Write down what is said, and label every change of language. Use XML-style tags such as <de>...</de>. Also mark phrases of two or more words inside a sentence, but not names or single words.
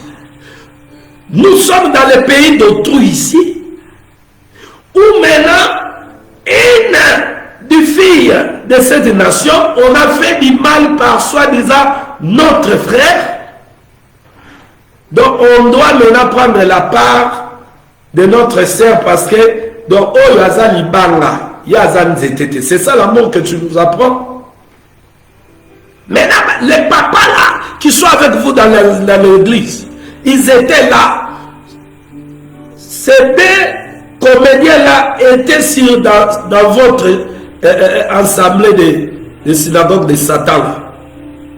<fr>Nous sommes dans le pays d'autrui ici, où maintenant, une des filles de cette nation, on a fait du mal par soi-disant notre frère. Donc on doit maintenant prendre la part de notre sœur parce que donc oh</fr> <ln>yazali banga yazan zetete,</ln> <fr>c'est ça l'amour que tu nous apprends. Maintenant les papas là qui sont avec vous dans l'église, ils étaient là. Ces deux comédiens là étaient sur dans votre assemblée de synagogue de Satan là.</fr>